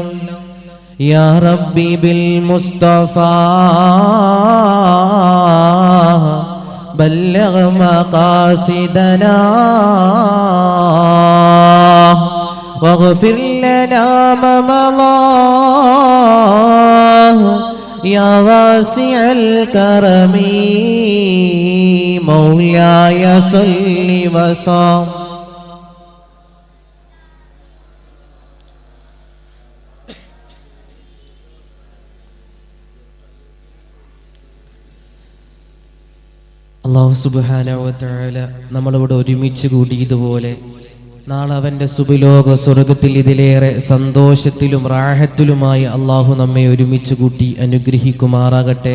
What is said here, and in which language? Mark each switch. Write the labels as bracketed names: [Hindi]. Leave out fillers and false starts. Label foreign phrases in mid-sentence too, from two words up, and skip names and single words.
[Arabic] يا ربي بالمصطفى بلغ مقاصدنا واغفر لنا ما مضى يا واسع الكرم مولاي صل وسلم. [Malayalam] അല്ലാഹു [Arabic] سبحانه و تعالى [Malayalam] നമ്മളിവിടെ ഒരുമിച്ച് കൂടിയതുപോലെ നാളെ അവൻ്റെ സുബിലോക സ്വർഗത്തിൽ ഇതിലേറെ സന്തോഷത്തിലും റാഹത്തിലുമായി അള്ളാഹു നമ്മെ ഒരുമിച്ച് കൂട്ടി അനുഗ്രഹിക്കുമാറാകട്ടെ.